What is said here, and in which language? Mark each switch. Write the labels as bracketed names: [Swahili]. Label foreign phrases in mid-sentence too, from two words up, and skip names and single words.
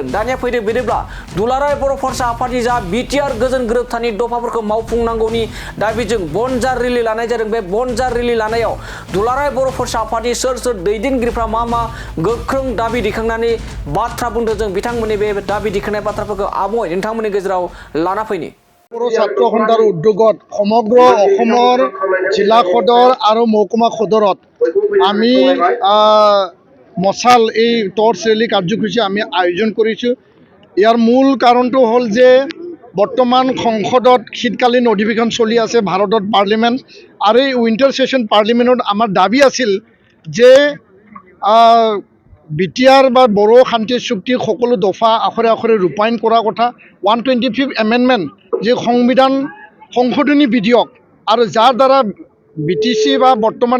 [Bodo] दानिया फैदो बिदिब्ला दुलाराय बर' फरायसा आफादनि जा बिटिआर गोजोन गोरोबथानि दफाफोरखौ मावफुंनांगौनि दाबिजों बनजार रेलि लानाय जादों। बे बनजार रेलि लानायाव दुलाराय बर' फरायसा आफादनि सोर दैदेनगिरिफ्रा मा गोख्रों दाबि दिखांनानै बाथ्रा बुंदों जों बिथांमोननि बे दाबि दिखांनाय बाथ्राफोरखौ आबुङै नोंथांमोननि गेजेराव लाना फैनि। [Assamese] बर' ছাত্ৰ সন্থাৰ উদ্যোগত সমগ্ৰ অসমৰ জিলা সদৰ আৰু মহকুমা সদৰত আমি মশাল এই [English] torch rally [Assamese] কাৰ্যসূচী আমি আয়োজন কৰিছোঁ। ইয়াৰ মূল কাৰণটো হ'ল যে বৰ্তমান সংসদত শীতকালীন অধিৱেশন চলি আছে ভাৰতত পাৰ্লিমেণ্ট আৰু এই [English] winter session [Assamese] পাৰ্লিমেণ্টত আমাৰ দাবী আছিল যে বিটিআৰ বা বড়ো শান্তি চুক্তিৰ সকলো দফা আখৰে আখৰে ৰূপায়ণ কৰাৰ কথা [English] 125th amendment [Assamese] যে সংবিধান সংশোধনী বিধেয়ক আৰু যাৰ দ্বাৰা বিটিচি বা বৰ্তমান